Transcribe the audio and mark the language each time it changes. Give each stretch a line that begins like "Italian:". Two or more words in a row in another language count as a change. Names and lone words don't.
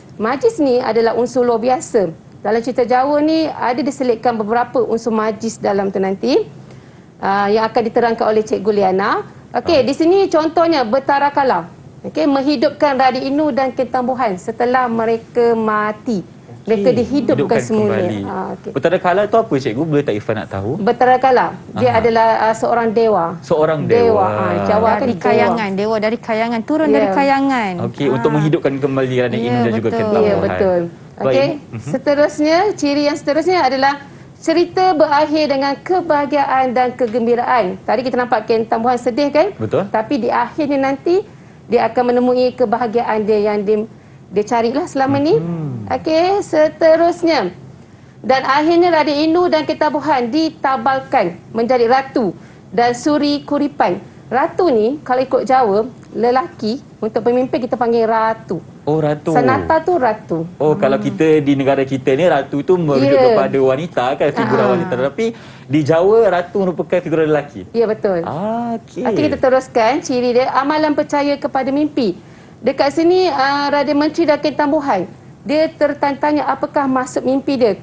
Malay: Magis ni adalah unsur luar biasa. Dalam cerita Jawa ni ada diselitkan beberapa unsur magis dalam tu nanti yang akan diterangkan oleh Cikgu Liana. Okey, di sini contohnya Betara Kala. Okey, menghidupkan Radik Inu dan Ken Tambuhan setelah mereka mati. Mereka dihidupkan semula. Okay. Betara Kala tu apa cikgu? Boleh tak Ifan nak tahu? Betara Kala, dia adalah seorang dewa. Seorang dewa. Jawa dari kayangan, dewa dari kayangan, turun dari kayangan. Okey, untuk menghidupkan kembali Radik Inu dan juga Ken Tambuhan. Ya, betul. Okey, seterusnya, ciri yang seterusnya adalah cerita berakhir dengan kebahagiaan dan kegembiraan. Tadi kita nampak Ken Tambuhan sedih kan? Betul. Tapi di akhirnya nanti dia akan menemui kebahagiaan dia yang dia carilah selama ni. Okey, seterusnya. Dan akhirnya Radik Inu dan Ken Tambuhan ditabalkan menjadi ratu dan suri kuripan. Ratu ni kalau ikut Jawa, lelaki, untuk pemimpin kita panggil ratu. Oh, ratu. Sanata tu ratu. Oh, kalau kita di negara kita ni ratu tu merujuk kepada wanita kan, figura wanita. Tapi di Jawa ratu merupakan figura lelaki. Ya, betul. Okey. Okey, kita teruskan ciri dia amalan percaya kepada mimpi. Dekat sini Raden Menteri dan Ken Tambuhan, dia tertanya apakah maksud mimpi dia.